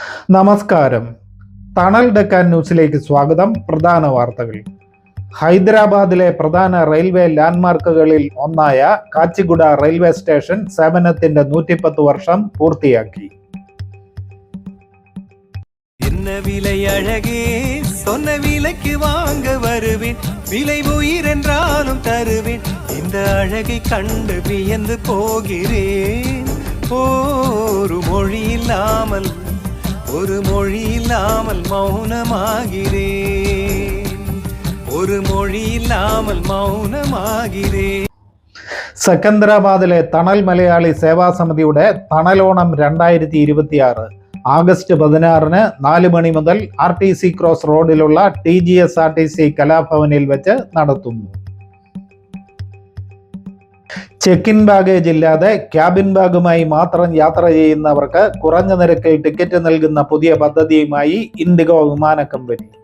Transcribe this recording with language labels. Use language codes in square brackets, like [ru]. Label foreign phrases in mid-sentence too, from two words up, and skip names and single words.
[ml] നമസ്കാരം. തണൽ ഡെക്കാൻ ന്യൂസിലേക്ക് സ്വാഗതം. പ്രധാന വാർത്തകൾ. ഹൈദരാബാദിലെ പ്രധാന റെയിൽവേ ലാൻഡ്മാർക്കുകളിൽ ഒന്നായ കാച്ചിഗുഡ റെയിൽവേ സ്റ്റേഷൻ സേവനത്തിന്റെ 110 വർഷം പൂർത്തിയാക്കി. [ta] என்ன விலை அழகே சொன்ன விலைக்கு வாங்க வருவேன், விலை உயிர் என்றாலும் தருவேன், இந்த அழகை கண்டு வியந்து போகிறேன். ஒரு மொழி இல்லாமல் மௌனமாகிறேன். [ml] സെക്കന്ദരാബാദിലെ തണൽ മലയാളി സേവാ സമിതിയുടെ തണലോണം 2026 ആഗസ്റ്റ് 16 4 മണി മുതൽ RTC ക്രോസ് റോഡിലുള്ള TGSRTC കലാഭവനിൽ വെച്ച് നടത്തുന്നു. [en] check in baggage [ml] ഇല്ലാതെ ക്യാബിൻ ബാഗുമായി മാത്രം യാത്ര ചെയ്യുന്നവർക്ക് കുറഞ്ഞ നിരക്കിൽ ടിക്കറ്റ് നൽകുന്ന പുതിയ പദ്ധതിയുമായി ഇൻഡിഗോ വിമാന കമ്പനി.